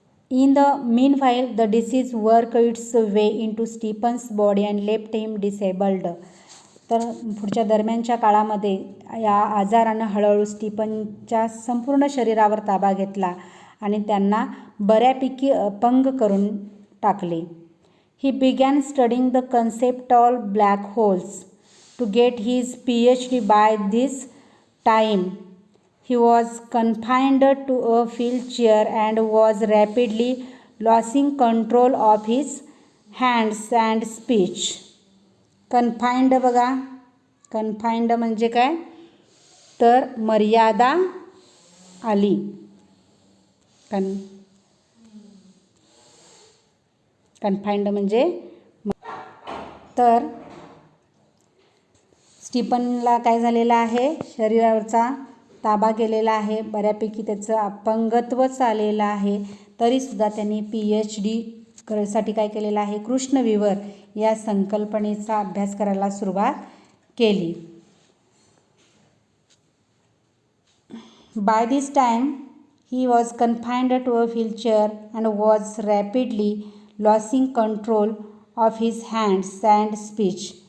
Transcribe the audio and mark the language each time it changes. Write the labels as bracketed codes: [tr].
[en] In the meanwhile, the disease worked its way into Stephen's body and left him disabled. [mr] तर पुढच्या दरम्यानच्या काळामध्ये या आजारानं हळूहळू स्टीफनच्या संपूर्ण शरीरावर ताबा घेतला आणि त्यांना बऱ्यापैकी अपंग करून टाकले. [en] He began studying the concept of black holes. To get his PhD by this time, he was confined to a wheelchair and was rapidly losing control of his hands and speech. [mr] Confined बघा, confined म्हणजे काय तर मर्यादा आली. Confined म्हणजे तर स्टीफनला काय झालेलं आहे, शरीरावरचा ताबा गेलेला आहे, बऱ्यापैकी त्याचं अपंगत्वच आलेलं आहे. तरीसुद्धा त्यांनी PhD साठी काय केलेलं आहे, कृष्णविवर या संकल्पनेचा अभ्यास करायला सुरुवात केली. [en] By this time he was confined to a wheelchair and was rapidly losing control of his hands and speech.